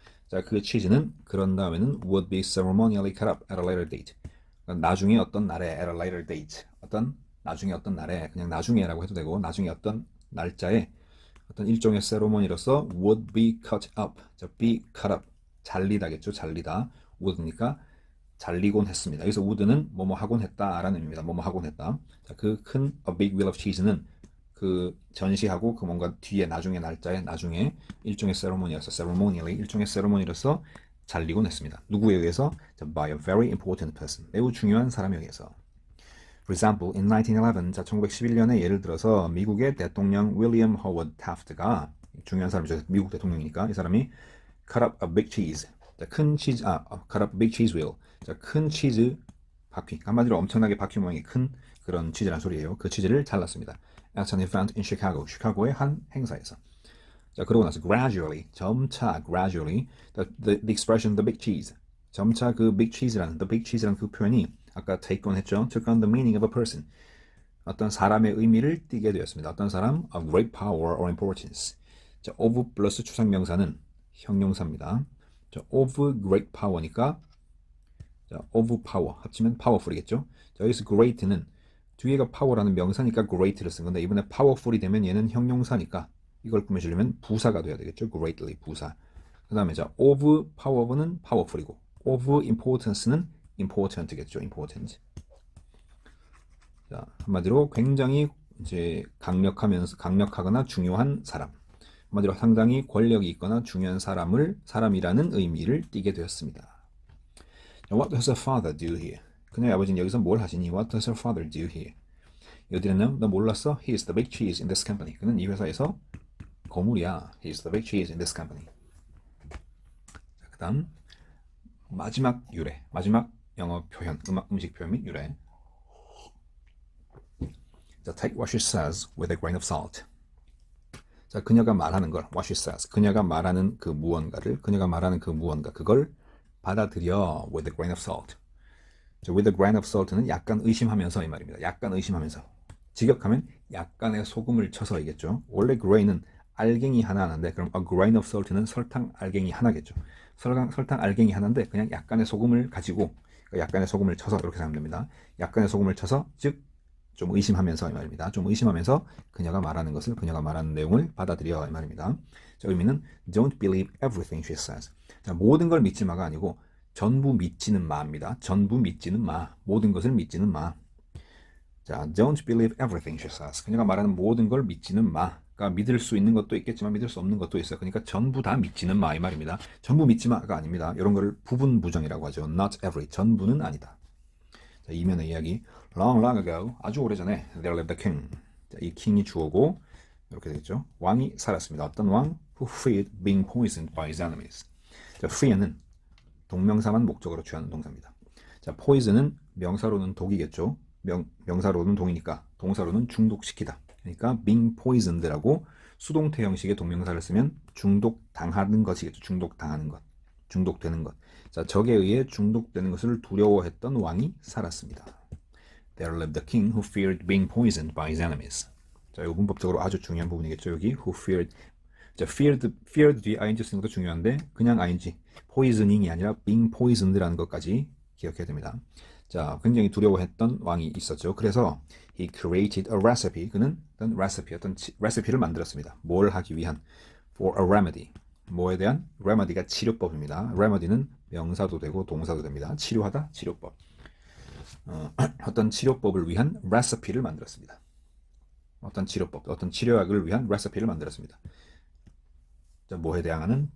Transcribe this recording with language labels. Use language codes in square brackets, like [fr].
[ko] 자, 그 치즈는 그런 다음에는 [en] would be ceremonially cut up at a later date. [ko] 그러니까 나중에 어떤 날에 [en] at a later date. [ko] 나중에 어떤 날에 그냥 나중에라고 해도 되고 나중에 어떤 날짜에 어떤 일종의 세레모니로서 [en] would be cut up. [ko] 자, [en] be cut up. [ko] 잘리다겠죠. 잘리다. would니까 잘리곤 했습니다. 여기서 would는 뭐뭐 하곤 했다라는 의미입니다. 뭐뭐 하곤 했다. 자, 그 큰 [en] a big wheel of cheese [ko] 는 그 전시하고 그 뭔가 뒤에 나중에 날짜에 나중에 일종의 세레모니로서 ceremonially 일종의 세레모니로서 잘리곤 했습니다. 누구에 의해서? [en] by a very important person. [ko] 매우 중요한 사람에 의해서. [en] For example, in 1911, [ko] 자 1911년에 예를 들어서 미국의 대통령 윌리엄 허워드 타프트가 중요한 사람이죠. 미국 대통령이니까 이 사람이 [en] cut up a big cheese. [ko] 자, 큰 치즈, [en] cut up a big cheese wheel. [ko] 자, 큰 치즈 바퀴. 한마디로 엄청나게 바퀴 모양이 큰 그런 치즈란 소리예요. 그 치즈를 잘랐습니다. [en] At an event in Chicago. [ko] 시카고의 한 행사에서. 자, 그러고 나서 [en] gradually, [ko] 점차 [en] gradually, the expression the big cheese. [ko] 점차 그 big cheese라는 그 표현이 아까 take on 했죠. [en] took on the meaning of a person. [ko] 어떤 사람의 의미를 띠게 되었습니다. 어떤 사람? [en] of great power or importance. [ko] 자, of 플러스 추상명사는 형용사입니다. 자, of great power니까 자, of power 합치면 powerful이겠죠. 자, 여기서 great는 뒤에가 power라는 명사니까 great를 쓴 건데 이번에 powerful이 되면 얘는 형용사니까 이걸 꾸며주려면 부사가 돼야 되겠죠. greatly 부사. 그 다음에 자, of power는 powerful이고 of importance는 important겠죠. [en] important. [ko] 자, 한마디로 굉장히 이제 강력하거나 중요한 사람. 한마디로 상당히 권력이 있거나 중요한 사람이라는 의미를 띠게 되었습니다. [en] What does her father do here? [ko] 그녀의 아버지는 여기서 뭘 하시니? [en] What does her father do here? [ko] 여기는 너 몰랐어? [en] He is the big cheese in this company. [ko] 그는 이 회사에서 거물이야. [en] He is the big cheese in this company. [ko] 자, 그 다음 마지막 유래. 마지막 영어 표현, 음식 표현 및 유래. [en] 자, take what she says with a grain of salt. [ko] 자, 그녀가 말하는 걸, [en] what she says. [ko] 그녀가 말하는 그 무언가, 그걸 받아들여 [en] with a grain of salt. [ko] 자, [en] with a grain of salt [ko] 는 약간 의심하면서 이 말입니다. 약간 의심하면서. 직역하면 약간의 소금을 쳐서이겠죠. 원래 grain은 알갱이 하나 하는데 그럼 a grain of salt는 설탕 알갱이 하나겠죠. 설탕 알갱이 하나인데 그냥 약간의 소금을 가지고 약간의 소금을 쳐서 이렇게 생각하면 됩니다. 약간의 소금을 쳐서 즉 좀 의심하면서 이 말입니다. 좀 의심하면서 그녀가 말하는 내용을 받아들여 이 말입니다. 자, 의미는 [en] don't believe everything she says. [ko] 자, 모든 걸 믿지 마가 아니고 전부 믿지는 마입니다. 전부 믿지는 마. 모든 것을 믿지는 마. [en] 자, don't believe everything she says. [ko] 그녀가 말하는 모든 걸 믿지는 마. 그러니까 믿을 수 있는 것도 있겠지만 믿을 수 없는 것도 있어요. 그러니까 전부 다 믿지는 마 이 말입니다. 전부 믿지 마가 아닙니다. 이런 거를 부분 부정이라고 하죠. [en] Not every. [ko] 전부는 아니다. 자, 이면의 이야기. [en] Long ago. [ko] 아주 오래전에 [en] there lived a king. [ko] 자, 이 킹이 주어고 이렇게 되겠죠. 왕이 살았습니다. 어떤 왕? [en] Who feared being poisoned by his enemies. [ko] 자, fear는 동명사만 목적으로 취하는 동사입니다. 자, poison은 명사로는 독이겠죠. 명사로는 독이니까 동사로는 중독시키다. 그러니까 being poisoned라고 수동태 형식의 동명사를 쓰면 중독당하는 것이겠죠. 중독당하는 것. 중독되는 것. 자, 적에 의해 중독되는 것을 두려워했던 왕이 살았습니다. [en] There lived a king who feared being poisoned by his enemies. [ko] 자, 이 문법적으로 아주 중요한 부분이겠죠. 여기 [en] who feared. [ko] 자, feared 뒤에 ing 쓰는 것도 중요한데 그냥 ing, poisoning이 아니라 being poisoned라는 것까지 기억해야 됩니다. 자, 굉장히 두려워했던 왕이 있었죠. 그래서 [en] he created a recipe. [ko] 그는 어떤 레시피를 만들었습니다. 뭘 하기 위한 [en] for a remedy. [ko] 뭐에 대한? remedy가 치료법입니다. remedy는 명사도 되고 동사도 됩니다. 치료하다, 치료법. 어떤 치료법을 위한 레시피를 만들었습니다. 어떤 치료법, 어떤 치료약을 위한 레시피를 만들었습니다. 뭐에 대항하는?